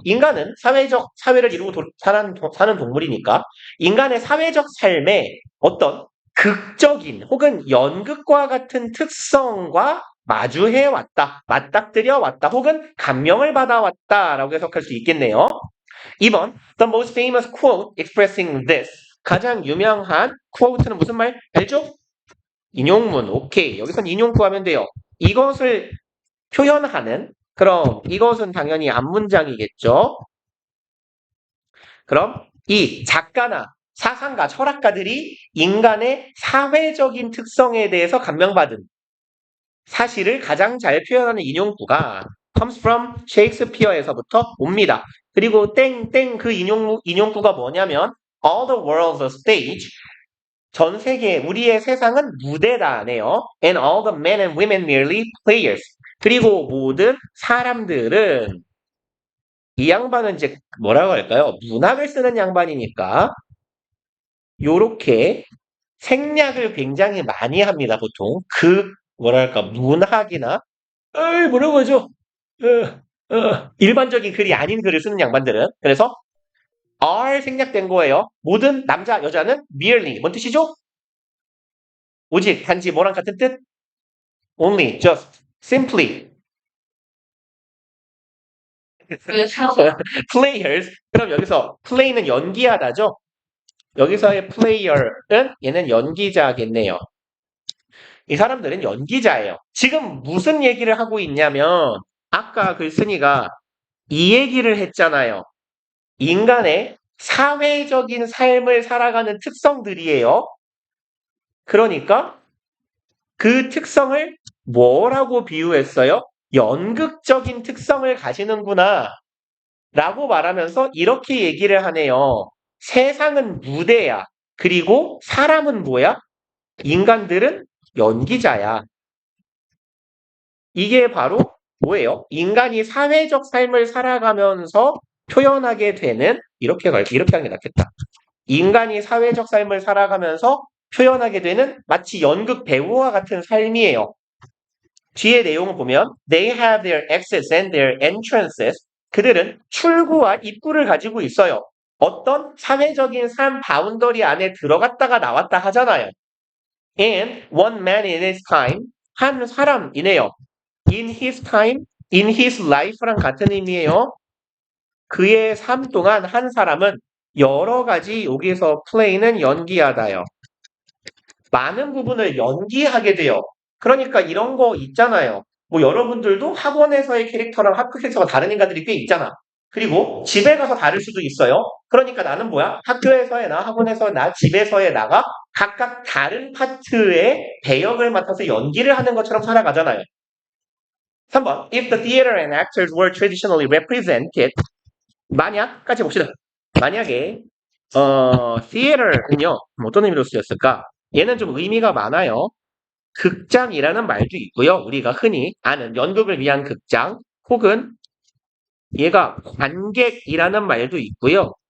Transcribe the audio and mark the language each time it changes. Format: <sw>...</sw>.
<ko>인간은 사회를 이루고 사는 동물이니까 인간의 사회적 삶에 어떤 극적인 혹은 연극과 같은 특성과 마주해 왔다, 맞닥뜨려 왔다, 혹은 감명을 받아 왔다라고 해석할 수 있겠네요.</ko> <en>2번, the most famous quote expressing this.</en> <ko>가장 유명한 quote는 무슨 말? 알죠? 인용문. 오케이. 여기선 인용 구하면 돼요. 이것을 표현하는 그럼 이것은 당연히 앞문장이겠죠. 그럼 이 작가나 사상가, 철학가들이 인간의 사회적인 특성에 대해서 감명받은 사실을 가장 잘 표현하는 인용구가</ko> <en>comes from</en> <ko>Shakespeare에서부터 옵니다. 그리고 땡땡 그 인용구가 뭐냐면</ko> <en>all the world's a stage.</en> <ko>전 세계 우리의 세상은 무대다네요.</ko> <en>And all the men and women merely players.</en> <ko>그리고 모든 사람들은 이 양반은 이제 뭐라고 할까요? 문학을 쓰는 양반이니까 요렇게 생략을 굉장히 많이 합니다. 보통 뭐랄까 문학이나 뭐라고 하죠? 일반적인 글이 아닌 글을 쓰는 양반들은 그래서 are 생략된 거예요. 모든 남자 여자는 merely 뭔 뜻이죠? 오직 단지 뭐랑 같은 뜻?</ko> <en>only, just, simply players.</en> <ko>그럼 여기서 play는 연기하다죠? 여기서의 player은 얘는 연기자겠네요. 이 사람들은 연기자예요. 지금 무슨 얘기를 하고 있냐면 아까 글쓴이가 이 얘기를 했잖아요. 인간의 사회적인 삶을 살아가는 특성들이에요. 그러니까 그 특성을 뭐라고 비유했어요? 연극적인 특성을 가지는구나 라고 말하면서 이렇게 얘기를 하네요. 세상은 무대야. 그리고 사람은 뭐야? 인간들은 연기자야. 이게 바로 뭐예요? 인간이 사회적 삶을 살아가면서 표현하게 되는 이렇게 하는 게 낫겠다. 인간이 사회적 삶을 살아가면서 표현하게 되는 마치 연극 배우와 같은 삶이에요. 뒤에 내용을 보면</ko> <en>They have their exits and their entrances.</en> <ko>그들은 출구와 입구를 가지고 있어요. 어떤 사회적인 삶 바운더리 안에 들어갔다가 나왔다 하잖아요.</ko> <en>And one man in his time,</en> <ko>한 사람이네요.</ko> <en>In his time, in his life랑</en> <ko>같은 의미예요. 그의 삶 동안 한 사람은 여러 가지 여기서 play는 연기하다요. 많은 부분을 연기하게 돼요. 그러니까 이런 거 있잖아요. 뭐 여러분들도 학원에서의 캐릭터랑 학교 캐릭터가 다른 인간들이 꽤 있잖아. 그리고 집에 가서 다를 수도 있어요. 그러니까 나는 뭐야? 학교에서의 나, 학원에서의 나, 집에서의 나가 각각 다른 파트의 배역을 맡아서 연기를 하는 것처럼 살아가잖아요. 3번.</ko> <en>If the theater and actors were traditionally represented,</en> <ko>만약까지 봅시다. 만약에 theater는요, 어떤 의미로 쓰였을까? 얘는 좀 의미가 많아요. 극장이라는 말도 있고요. 우리가 흔히 아는 연극을 위한 극장, 혹은 얘가 관객이라는 말도 있고요.</ko>